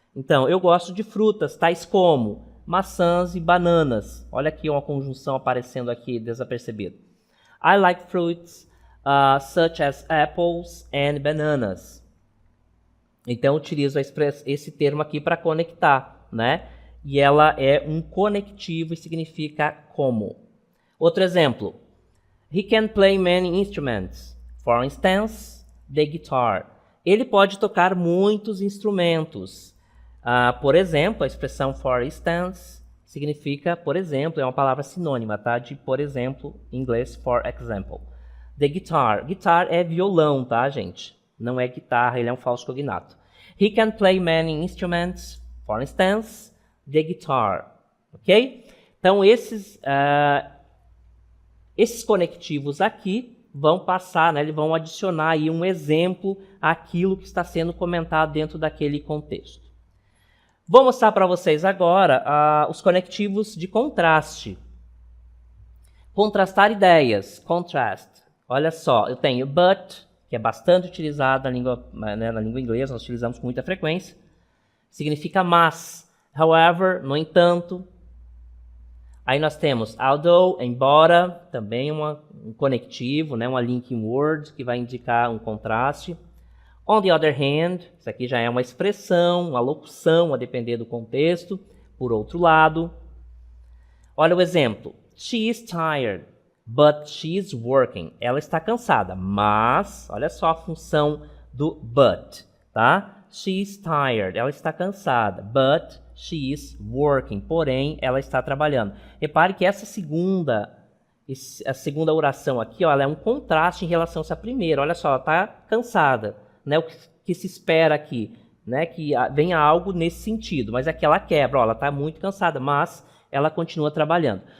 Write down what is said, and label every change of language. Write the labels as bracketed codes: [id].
[pt] Então, eu gosto de frutas, tais como maçãs e bananas. Olha aqui uma conjunção aparecendo aqui desapercebido. [en] I like fruits such as apples and bananas. [pt] Então, eu utilizo esse termo aqui para conectar, né? E ela é um conectivo e significa como. Outro exemplo. [en] He can play many instruments. For instance, the guitar. [pt] Ele pode tocar muitos instrumentos. Por exemplo, a expressão [en] for instance [pt] significa, por exemplo, é uma palavra sinônima, tá? De, por exemplo, em inglês, [en] for example. The guitar. [pt] Guitar é violão, tá, gente? Não é guitarra, ele é um falso cognato. [en] He can play many instruments, for instance, the guitar. [pt] Ok? Então, esses conectivos aqui vão passar, né? Eles vão adicionar aí um exemplo àquilo que está sendo comentado dentro daquele contexto. Vou mostrar para vocês agora os conectivos de contraste. Contrastar ideias, contrast. Olha só, eu tenho but, que é bastante utilizado na língua inglesa, nós utilizamos com muita frequência. Significa mas. However, no entanto. Aí nós temos although, embora, também um conectivo, né, uma linking word, que vai indicar um contraste. [en] On the other hand, [pt] isso aqui já é uma expressão, uma locução, a depender do contexto. Por outro lado, olha o exemplo. [en] She is tired, but she is working. [pt] Ela está cansada, mas, olha só a função do but, tá? [en] She is tired, [pt] ela está cansada, [en] but she is working. [pt] Porém, ela está trabalhando. Repare que a segunda oração aqui, ó, ela é um contraste em relação a essa primeira. Olha só, ela está cansada. Né, o que se espera aqui, né, que venha algo nesse sentido, mas aqui ela quebra, ó, ela está muito cansada, mas ela continua trabalhando.